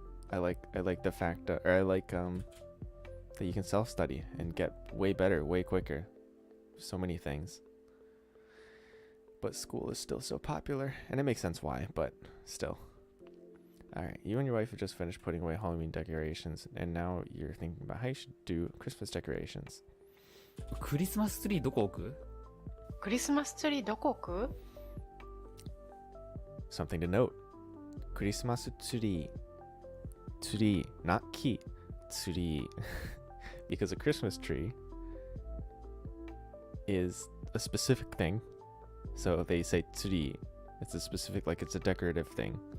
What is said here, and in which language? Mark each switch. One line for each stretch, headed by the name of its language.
English: I like the fact that, or I like that you can self-study and get way better, way quicker. So many things. But school is still so popular, and it makes sense why, but still. Alright, you and your wife have just finished putting away Halloween decorations, and now you're thinking about how you should do Christmas decorations.
Japanese: クリスマスツリーどこ置く？クリスマスツリーどこ置く？
English: Something to note. Christmas tree. Tree, not key. Tree. because a Christmas tree is a specific thing. So they say tsuri. It's a specific, like it's a decorative thing.